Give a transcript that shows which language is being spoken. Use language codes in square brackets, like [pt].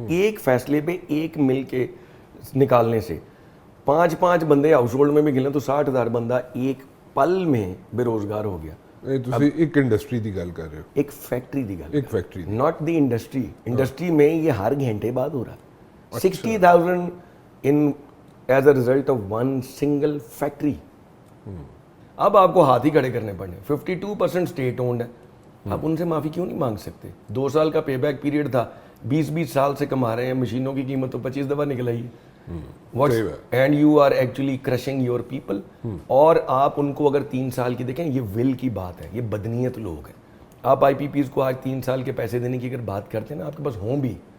[ur] ایک فیصلے پہ ایک مل کے نکالنے سے 5 بندے ہاؤس ہولڈ میں بھی گن لیں تو 60,000 بندہ ایک پل میں بے روزگار ہو گیا. [pa] ایک انڈسٹری دی گل کر رہے ہو, ایک فیکٹری دی گل, ایک factory, [en] Not the industry. [ur] Industry میں یہ ہر گھنٹے بعد ہو رہا. [en] 60,000 in is a result of one single factory. [ur] اب آپ کو ہاتھ ہی کھڑے کرنے پڑنے. 52% اسٹیٹ اونڈ ہے, آپ ان سے معافی کیوں نہیں مانگ سکتے؟ 2 سال کا پے بیک پیریڈ تھا, 20 سال سے کما رہے ہیں, مشینوں کی قیمت تو 25 دفعہ نکل آئی. [en] And you are actually crushing your people. [ur] اور آپ ان کو اگر 3 سال کی دیکھیں, یہ ول کی بات ہے, یہ بدنیت لوگ ہیں. آپ آئی پی پیز کو آج 3 سال کے پیسے دینے کی اگر بات کرتے ہیں نا, آپ کے پاس ہوں بھی